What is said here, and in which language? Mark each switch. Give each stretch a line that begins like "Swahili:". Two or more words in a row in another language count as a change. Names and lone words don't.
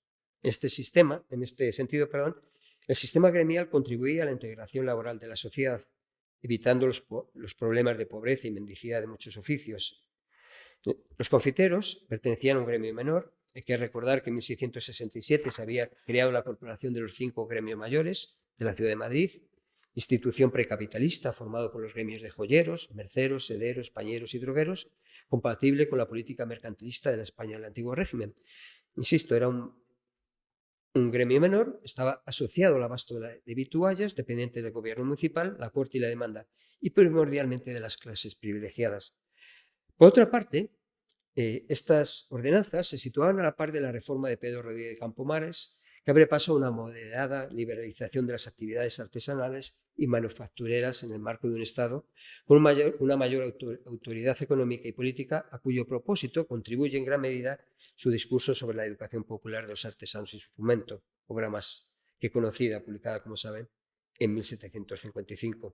Spanish: En este sentido, el sistema gremial contribuía a la integración laboral de la sociedad, evitando los problemas de pobreza y mendicidad de muchos oficios. Los confiteros pertenecían a un gremio menor. Hay que recordar que en 1667 se había creado la Corporación de los 5 Gremios Mayores de la ciudad de Madrid, institución precapitalista formado por los gremios de joyeros, merceros, sederos, pañeros y drogueros, compatible con la política mercantilista de la España del antiguo régimen. Insisto, era un gremio menor, estaba asociado al abasto de vituallas, dependiente del gobierno municipal, la corte y la demanda, y primordialmente de las clases privilegiadas. Por otra parte, estas ordenanzas se situaban a la par de la reforma de Pedro Rodríguez de Campomares, que abre paso a una moderada liberalización de las actividades artesanales y manufactureras en el marco de un Estado con una mayor autoridad económica y política, a cuyo propósito contribuye en gran medida su discurso sobre la educación popular de los artesanos y su fomento, obra más que conocida, publicada, como saben, en 1755.